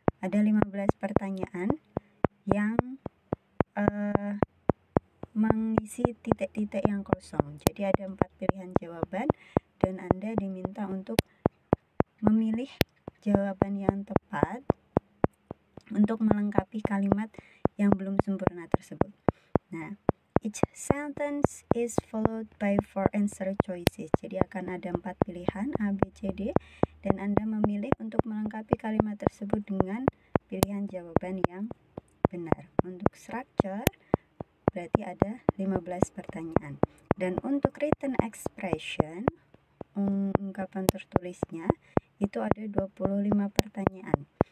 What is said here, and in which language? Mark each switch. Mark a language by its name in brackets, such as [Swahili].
[Indonesian] Ada 15 pertanyaan yang mengisi titik-titik yang kosong. Jadi ada 4 pilihan jawaban dan Anda diminta untuk memilih jawaban yang tepat untuk melengkapi kalimat yang belum sempurna tersebut. [English] Nah, each sentence is followed by 4 answer choices. [Indonesian] Jadi akan ada 4 pilihan A, B, C, D dan Anda memilih untuk melengkapi kalimat tersebut dengan pilihan jawaban yang benar. Untuk structure berarti ada 15 pertanyaan. Dan untuk written expression, ungkapan tertulisnya itu ada 25 pertanyaan.